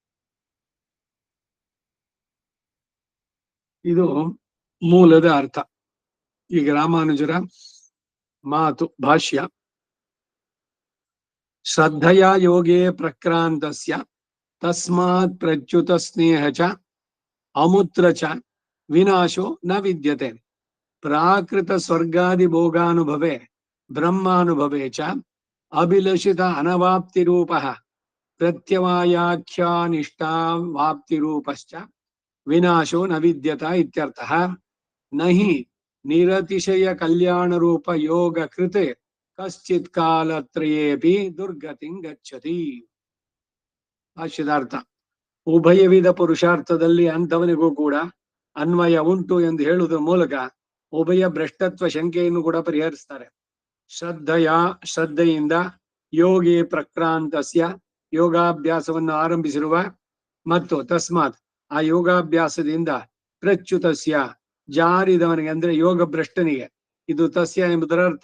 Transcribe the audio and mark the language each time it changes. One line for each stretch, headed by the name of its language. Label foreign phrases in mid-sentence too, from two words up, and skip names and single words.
Kannada: ಇದು ಮೂಲದ ಅರ್ಥ. ಈಗ ರಾಮಾನುಜರ ಮಾತು ಭಾಷ್ಯ:
Sanskrit: ಶ್ರದ್ಧೆಯ ಯೋಗೇ ಪ್ರಕ್ರಾಂತಸ್ಯ ತಸ್ಮಾತ್ ಪ್ರಚ್ಯುತ ಸ್ನೇಹ ಚ ಅಮೂತ್ರ ಚ ವಿನಾಶೋ ನ ವಿದ್ಯತೆ ಪ್ರಾಕೃತ ಸ್ವರ್ಗಾದಿ ಭೋಗಾನುಭವೆ ಬ್ರಹ್ಮಾನುಭವೆ ಚ ಅಭಿಲಷಿತ ಅನವಾಪ್ತಿ ರೂಪ ಪ್ರತ್ಯವಾಯಾಖ್ಯಾನಿಷ್ಠಾವಾಪ್ತಿ ರೂಪಶ್ಚ ವಿನಾಶೋ ನ ವಿದ್ಯತ ಇತ್ಯರ್ಥಃ. ನಹಿ ನಿರತಿಶಯ ಕಲ್ಯಾಣ ರೂಪ ಯೋಗ ಕೃತೆ ಕಶ್ಚಿತ್ ಕಾಲತ್ರಯೇಪಿ ದುರ್ಗತಿಂ ಗಚ್ಚತಿ.
Kannada: ಭಾಷ್ಯದಾರ್ಥ: ಉಭಯವಿಧ ಪುರುಷಾರ್ಥದಲ್ಲಿ ಅಂಥವನಿಗೂ ಕೂಡ ಅನ್ವಯ ಉಂಟು ಎಂದು ಹೇಳುವುದರ ಮೂಲಕ ಉಭಯ ಭ್ರಷ್ಟತ್ವ ಶಂಕೆಯನ್ನು ಕೂಡ ಪರಿಹರಿಸ್ತಾರೆ. ಶ್ರದ್ಧೆಯಿಂದ
Sanskrit: ಯೋಗಿ ಪ್ರಕ್ರಾಂತಸ್ಯ
Kannada: ಯೋಗಾಭ್ಯಾಸವನ್ನು ಆರಂಭಿಸಿರುವ ಮತ್ತು ತಸ್ಮಾತ್ ಆ ಯೋಗಾಭ್ಯಾಸದಿಂದ ಪ್ರಚ್ಯುತಸ್ಯ ಜಾರಿದವನಿಗೆ ಅಂದ್ರೆ ಯೋಗ ಭ್ರಷ್ಟನಿಗೆ, ಇದು ತಸ್ಯ ಎಂಬುದರ ಅರ್ಥ.